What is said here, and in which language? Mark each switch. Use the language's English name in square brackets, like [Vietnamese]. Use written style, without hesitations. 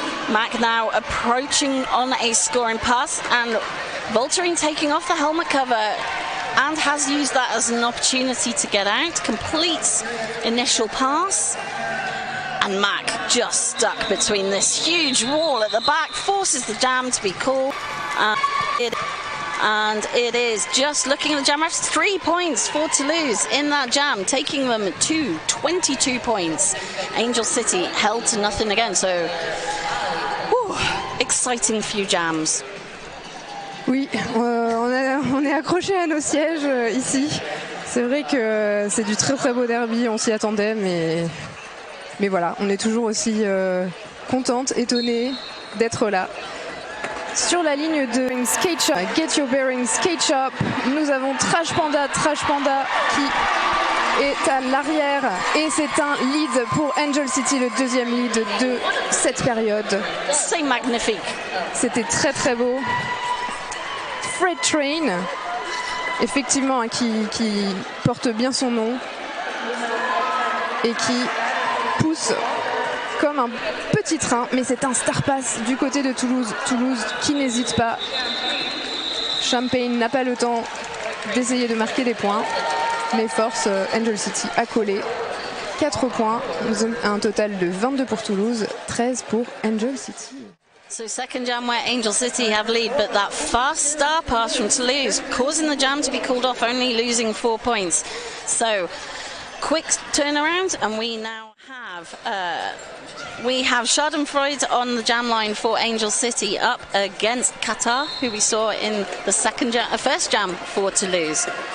[English] Mac now approaching on a scoring pass, and Voltarine taking off the helmet cover and has used that as an opportunity to get out, completes initial pass, and Mac just stuck between this huge wall at the back, forces the jam to be called, and it is just looking at the jam refs, 3 points for Toulouse in that jam, taking them to 22 points. Angel City held to nothing again, so exciting few jams. [French] Oui, on est accroché à nos sièges ici. C'est vrai que c'est du très très beau derby, on s'y attendait, mais voilà, on est toujours aussi contente, étonnée d'être là. Sur la ligne de Skate Shop, Get Your Bearings Skate Shop, nous avons Trash Panda qui est à l'arrière, et c'est un lead pour Angel City, le deuxième lead de cette période. C'est magnifique. C'était très très beau. Freight Train, effectivement, qui porte bien son nom et qui pousse comme un petit train, mais c'est un star pass du côté de Toulouse. Toulouse qui n'hésite pas. Champagne n'a pas le temps d'essayer de marquer des points, mais force Angel City à coller. 4 points, un total de 22 pour Toulouse, 13 pour Angel City. [English] So second jam where Angel City have lead, but that fast star pass from Toulouse causing the jam to be called off, only losing 4 points. So quick turnaround, and we now have Schadenfreude on the jam line for Angel City up against Qatar, who we saw in the first jam for Toulouse.